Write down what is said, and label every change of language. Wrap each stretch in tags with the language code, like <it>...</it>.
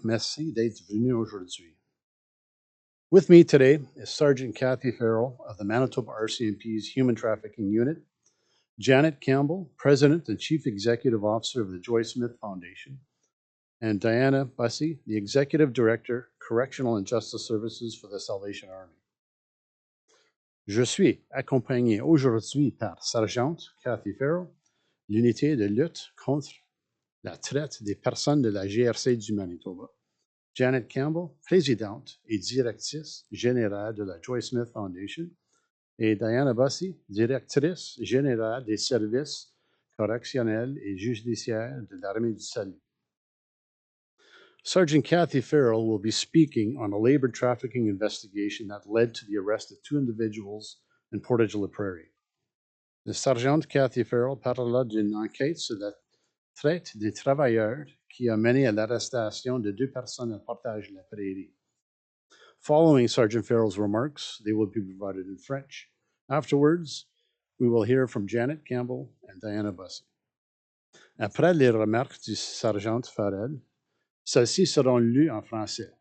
<fr>Merci d'être venu aujourd'hui.</fr> <en>With me today is Sergeant Kathy Farrell of the Manitoba RCMP's Human Trafficking Unit, Janet Campbell, President and Chief Executive Officer of the Joy Smith Foundation, and Diana Bussey, the Executive Director, Correctional and Justice Services for the Salvation Army.</en> <fr>Je suis accompagné aujourd'hui par Sergeante Kathy Farrell, l'unité de lutte contre la traite des personnes de la GRC du Manitoba, Janet Campbell, présidente et directrice générale de la Joy Smith Foundation, et Diana Bussey, directrice générale des services correctionnels et judiciaires de l'Armée du Salut.</fr> <en>Sergeant Kathy Farrell will be speaking on a labor trafficking investigation that led to the arrest of 2 individuals in Portage la Prairie. The</en> <fr>Sergeant Kathy Farrell parlera d'une enquête sur la traite des travailleurs qui a mené à l'arrestation de 2 personnes à Portage la Prairie.</fr> <en>Following Sergeant Farrell's remarks, they will be provided in French. Afterwards, we will hear from Janet Campbell and Diana Bussey.</en> <fr>Après les remarques du Sergent Farrell, celles-ci seront lues en français.</fr>